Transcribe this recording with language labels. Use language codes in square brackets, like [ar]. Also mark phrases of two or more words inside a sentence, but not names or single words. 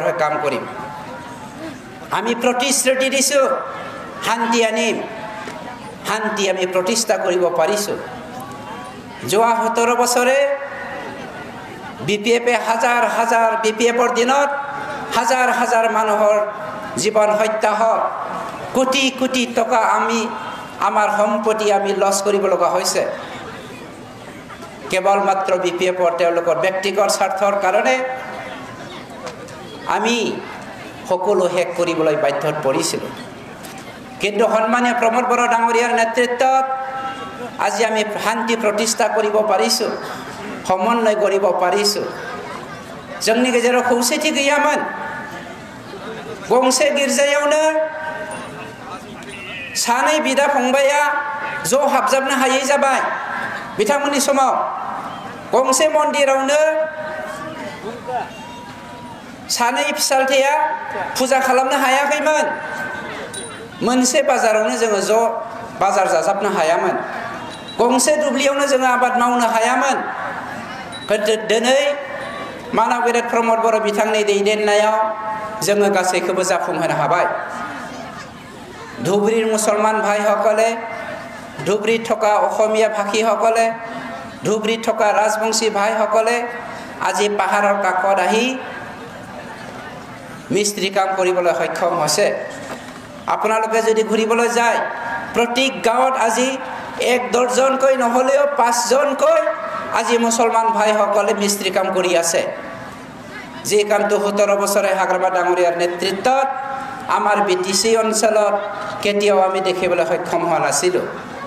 [as] হৈ কাম কৰিম আমি প্ৰতিশ্ৰুতি দিছো শান্তি আনিম শান্তি আমি প্ৰতিষ্ঠা কৰিব পাৰিছো যোৱা 17 বছৰে বিপিএফে হাজাৰ হাজাৰ বিপিএফৰ দিনত হাজাৰ হাজাৰ মানুহৰ জীৱন হত্যা হয় কোটি কোটি টকা আমি আমাৰ সম্পত্তি আমি লছ কৰিব লগা হৈছে কেৱল মাত্ৰ বিপিএফৰ তেওঁলোকৰ ব্যক্তিগত স্বাৰ্থৰ কাৰণে আমি সকলো শেষ কৰিবলৈ বাধ্যত পৰিছিলো কিন্তু সন্মানীয় प्रमोद बर ডাঙৰীয়াৰ নেতৃত্বত আজি আমি শান্তি প্ৰতিষ্ঠা কৰিব পাৰিছো সমন্বয় কৰিব পাৰিছো [brx] जोंनि गेजेराव खौसेथि गैयामोन गंसे गिर्जायावनो सानै बिदा फंबाया ज' हाबजाबनो हायै जाबाय बिथांमोननि समाव गंसे मन्दिरावनो सानै फिसालथेया फुजा खालामनो हायाखैमोन मोनसे बाजारावनो जोङो ज' बाजार जाजाबनो हायामोन गंसे दुब्लियावनो जोङो आबाद मावनो हायामोन दिनै मानाव गेदेर प्रमोद बर' बिथांनि दैदेननायाव जोङो गासैखौबो जाफुंहोनो हाबाय [as] ধুবুৰীৰ মুছলমান ভাই সকলে ধুবুৰীত থকা অসমীয়া ভাষী সকলে ধুবুৰীত থকা ৰাজবংশী ভাই সকলে আজি পাহাৰৰ কাষত আহি মিস্ত্ৰী কাম কৰিবলৈ সক্ষম হৈছে আপোনালোকে যদি ঘুৰিবলৈ যায় প্ৰতি গাঁৱত আজি 1 দৰ্জনকৈ নহলেও 5 জনকৈ আজি মুছলমান ভাই সকলে মিস্ত্ৰী কাম কৰি আছে যে কামটো 17 বছৰে হাগ্ৰামা ডাঙৰীয়াৰ নেতৃত্বত আমাৰ বিটিসি অঞ্চলত কেতিয়াও আমি দেখিবলৈ সক্ষম হোৱা নাছিলো